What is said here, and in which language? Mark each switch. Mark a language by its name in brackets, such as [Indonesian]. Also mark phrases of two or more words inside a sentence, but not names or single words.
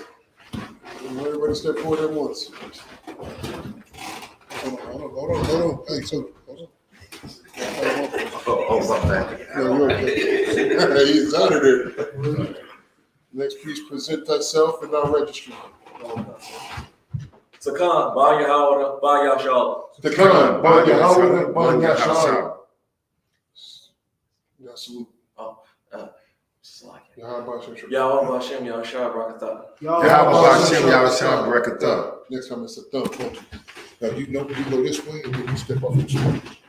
[English] Everybody step forward at once. Hold on. Hey, so, hold on. Oh, my bad. No, you're okay. He's out of there. Next, please present thyself and our registry. Sakan, Ba Yahweh, Ba Yahshalam. Sakan, Ba Yahweh, Ba Yahshalam. Now salute. Yahweh Bashem, Yahshua, Barakatah. Yahweh Bashem, Yahshua, Barakatah. Next time it's a thumb. Now you go this way and then you step off this way.